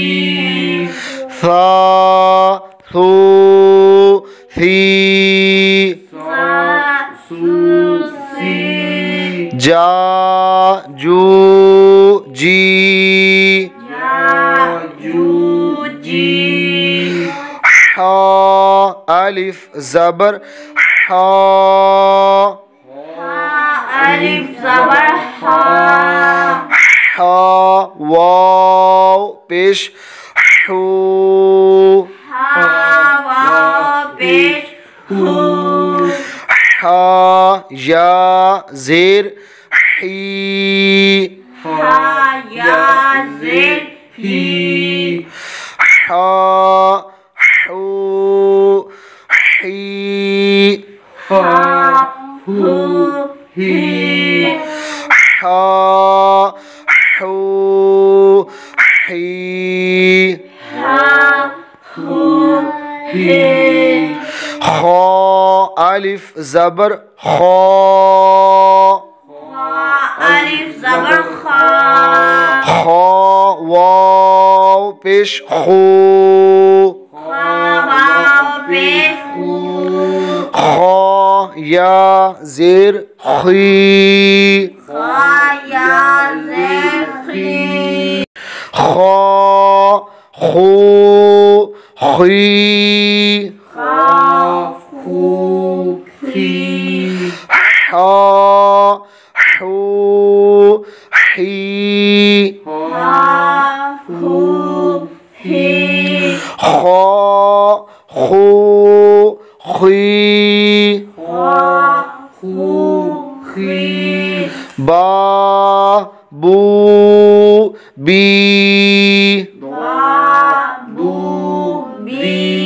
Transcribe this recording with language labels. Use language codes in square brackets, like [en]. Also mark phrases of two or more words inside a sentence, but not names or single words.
[ur] ثا ثو ثی. ثا ثو ثی. جا جو جی. جا جو جی. حا الف زبر حا. الف زبر حا. حا واؤ پیش حو. حا واؤ پیش حو. حا یا زیر حی. حا یا زیر حی. حا حو حی. حا حو حی. حا حو حی. حا حو حی. خا الف زبر خا. الف زبر خا. خا واؤ پیش خو. خا واؤ پیش خو. خا یا زیر خی. خا یا زیر خی. خا خو خی. خا خو خی. حا حو حی. حا حو حی. خا خو خی. خا خو خی. با بو بی. با بو بی.